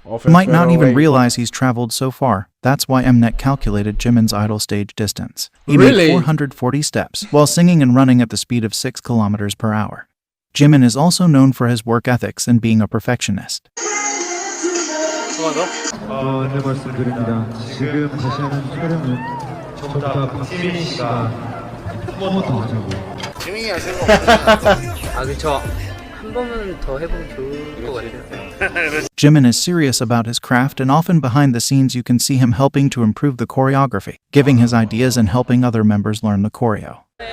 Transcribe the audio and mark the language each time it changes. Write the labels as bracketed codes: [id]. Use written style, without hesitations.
[en] You might not even realize he's traveled so far. That's why Mnet calculated Jimin's idol stage distance. He made 440 steps, while singing and running at the speed of 6 kilometers per hour. Jimin is also known for his work ethics and being a perfectionist. [ko] 네, 말씀드립니다. 지금 다시 하는 촬영은 전부 다 박지민 씨가 한 번 더 하자고요. 아, 그쵸. 한 번은 더 해보면 좋을 것 같아요. [en] Jimin is serious about his craft, and often behind the scenes you can see him helping to improve the choreography, giving his ideas and helping other members learn the choreo.